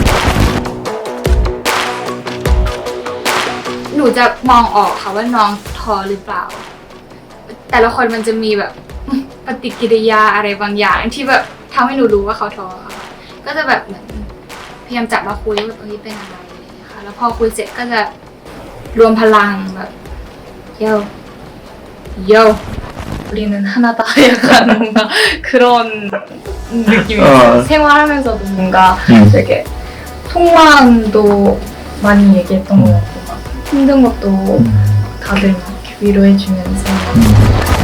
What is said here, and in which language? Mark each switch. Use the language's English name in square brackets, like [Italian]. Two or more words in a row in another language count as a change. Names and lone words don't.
[Thai] หนูจะมองออกค่ะว่าน้องท้อหรือเปล่า แต่ละคนมันจะมีแบบ ปฏิกิริยาอะไรบางอย่างที่แบบทำให้หนูรู้ว่าเขาท้อค่ะ ก็จะแบบเหมือนพยายามจับมาคุยว่าแบบเป็นอะไรอะไรอย่างเงี้ยค่ะ แล้วพอคุยเสร็จก็จะรวมพลังแบบโย [Korean] 우리는 하나다 약간 뭔가 그런 느낌이 어. 있어요. 생활하면서도 뭔가 되게 속마음도 많이 얘기했던 것 같고 막 힘든 것도 다들 막 이렇게 위로해주면서